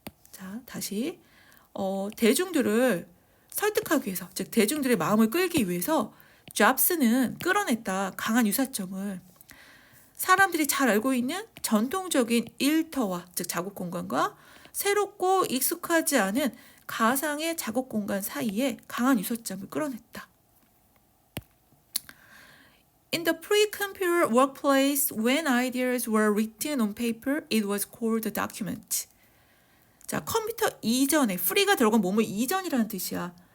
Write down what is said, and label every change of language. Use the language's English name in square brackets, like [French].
[Korean] 자, 다시 대중들을 설득하기 위해서, 즉 대중들의 마음을 끌기 위해서 잡스는 끌어냈다. 강한 유사점을. 사람들이 잘 알고 있는 전통적인 일터와, 즉 작업 공간과 새롭고 익숙하지 않은 가상의 작업 공간 사이에 강한 유사점을 끌어냈다. [English] In the pre-computer workplace, when ideas were written on paper, it was called a document. [Korean] 자, 컴퓨터 이전에, free가 들어간 뭐뭐 이전이라는 뜻이야.